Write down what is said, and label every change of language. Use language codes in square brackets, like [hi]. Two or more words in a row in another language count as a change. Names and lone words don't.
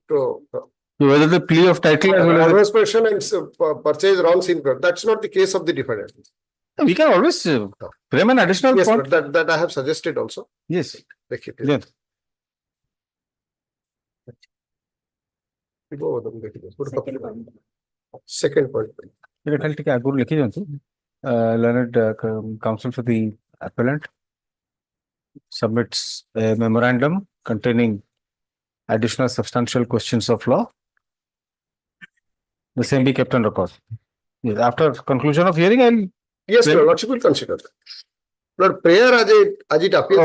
[en] Whether the plea of title as well as possession and purchase wrongs in court. That's not the case of the defendant. we can always frame an additional Yes, point. but that I have suggested also. Yes. Yeah. Second point. [or] ଏଟା ଖାଲି ଟିକେ ଆଗରୁ ଲେଖି ଦିଅନ୍ତୁ [en] Learned counsel for the appellant submits a memorandum containing additional substantial questions of law. The same be kept on record. Yes, after conclusion of hearing, I'll. Yes, Your Lordship will consider that. Lord, prayer as it appears.